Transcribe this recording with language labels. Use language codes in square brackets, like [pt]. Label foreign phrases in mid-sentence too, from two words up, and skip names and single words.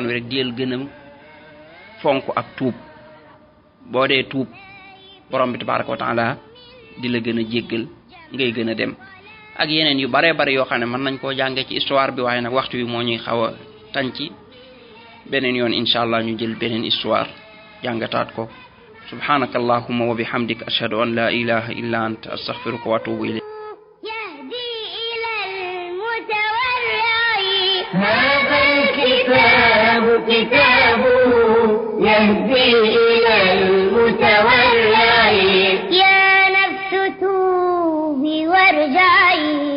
[wo] wi rek del gën a fonk ak tuub boo dee tuub borom bi [ar] تبارك وتعالى [wo] di la gën a jéggal ngay gën a dem ak yeneen yu bare yoo xam ne mën nañ koo jànge ci histoire bi waaye nag waxtu wi moo ñuy xaw a tànci beneen yoon [ar] إن شاء الله [wo] ñu jël beneen histoire jàngataat ko [ar] سبحانك اللهم وبحمدك أشهد أن لا إله إلا أنت أستغفرك وأتوب إليك هذا الكتاب كتاب يهدي إلى المتورع يا نفس توبي وارجعي